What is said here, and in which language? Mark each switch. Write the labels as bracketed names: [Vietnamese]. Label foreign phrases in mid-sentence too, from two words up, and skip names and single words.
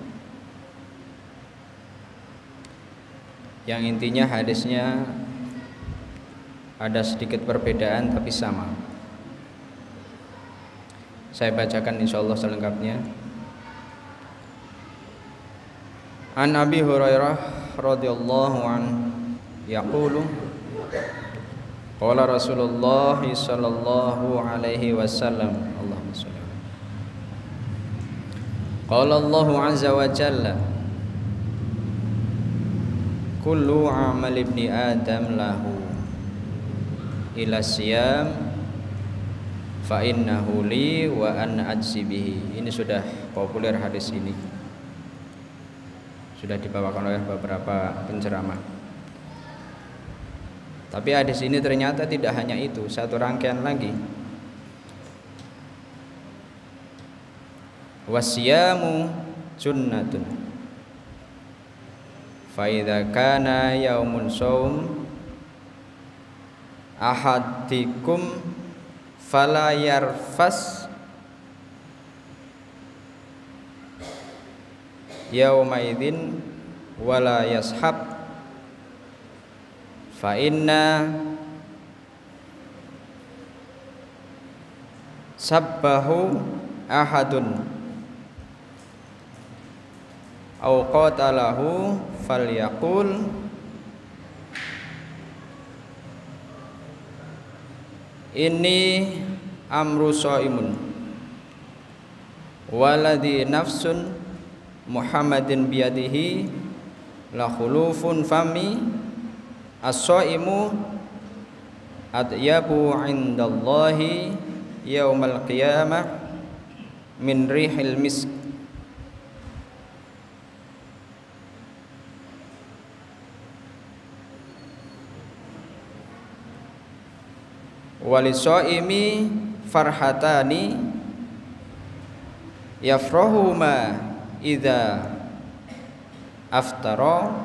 [Indonesian] Yang intinya hadisnya ada sedikit perbedaan tapi sama. Saya bacakan insyaallah selengkapnya. [Arabic] عن أبي هريرة رضي الله عنه يقول قال رسول الله صلى الله عليه وسلم اللهم صل قال الله عز وجل كل عمل ابن آدم له إلا الصيام فإنه لي وأنا أجزي به. [Indonesian] Ini sudah populer hadis ini, sudah dibawakan oleh beberapa penceramah. Tapi hadis ini ternyata tidak hanya itu, satu rangkaian lagi. [Arabic] والصيام جنة فإذا كان يوم صوم أحدكم فلا يرفث يومئذ ولا يصخب فإن سابه أحد أو قاتله فليقل إني امرؤ صائم والذي نفس محمد بيده لخلوف فم الصائم أطيب عند الله يوم القيامة من ريح المسك. وللصائم فرحتان يفرحهما إذا أفطر